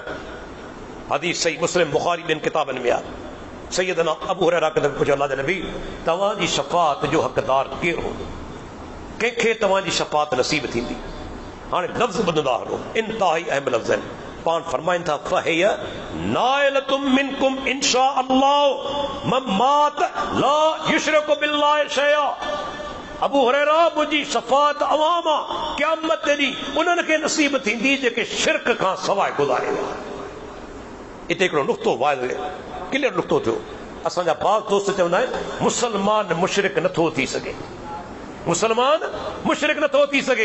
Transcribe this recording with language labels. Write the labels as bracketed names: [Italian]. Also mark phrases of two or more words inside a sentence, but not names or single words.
[Sindhi] हदीस सही मुस्लिम बुखारी ॿिनि किताबनि में आहे। सैयदना अबू हुरैरा खे पुछियो, अल्लाह जे नबी तव्हांजी शफ़ाअत जो हक़दार केरु हूंदो, कंहिंखे तव्हांजी शफ़ाअत नसीब थींदी? हाणे लफ़्ज़ ॿुधंदा हलो, इंतिहाई अहम लफ़्ज़ आहिनि। पाण फरमाइनि था, [Arabic] فهي نائلة منكم إن شاء الله من مات لا يشرك بالله شيئا. [Sindhi] अबू हुरैरा, मुंहिंजी शफ़ाअत अवाम आहे क़यामत ते ॾींहुं उन्हनि खे नसीब थींदी जेके शिरक खां सवाइ गुज़ारे विया। हिते हिकिड़ो नुक़्तो वाज़े क्लियर नुक़्तो थियो। असांजा बाज़ दोस्त चवंदा आहिनि मुसलमान मुशरिक नथो थी सघे, मुसलमान मुशरिक नथो थी सघे।